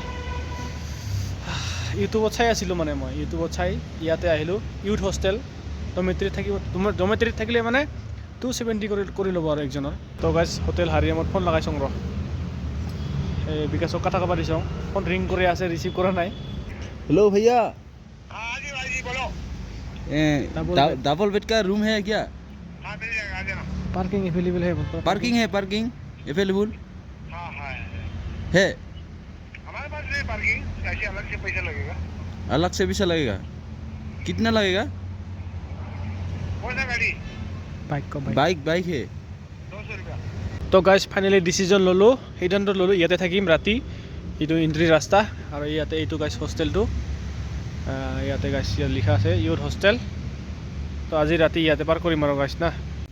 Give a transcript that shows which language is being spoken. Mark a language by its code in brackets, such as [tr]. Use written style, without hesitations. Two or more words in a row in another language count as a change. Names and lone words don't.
[as] ইউটিউবত চাই আছিলোঁ মানে মই ইউটিউবত চাই ইয়াতে আহিলোঁ। ইউথ হোষ্টেল ডমেট্ৰিত থাকিব, ডমেট্ৰিত থাকিলে মানে 270 কৰি ল'ব আৰু একজনৰ। তো গাইছ হোটেল হাৰিয়ামত ফোন লগাইছোঁ ৰ, এই বিকাশক কথা ক'ব দিছোঁ। ফোন ৰিং কৰি আছে, ৰিচিভ কৰা নাই। [hi] हेलो भैया, हाँ जी भाई जी बोलो। डबल बेड का रूम है क्या? हाँ मिल जाएगा, आ जाना। पार्किंग अवेलेबल है? पार्किंग है, पार्किंग अवेलेबल हाँ हाँ है। हमारे पास नहीं पार्किंग, ऐसे अलग से पैसा लगेगा। अलग से पैसा लगेगा? कितना लगेगा? कौन सा गाड़ी? बाइक है। 200 रुपया। [as] তো গাইজ ফাইনেলি ডিচিজন ল'লোঁ, সিদ্ধান্ত ল'লোঁ ইয়াতে থাকিম ৰাতি। এইটো এণ্ট্ৰি ৰাস্তা আৰু ইয়াতে এইটো গাইজ হোষ্টেলটো, ইয়াতে গাইজ ইয়াত লিখা আছে ইউথ হোষ্টেল। তো আজি ৰাতি ইয়াতে পাৰ কৰিম আৰু গাইজ না।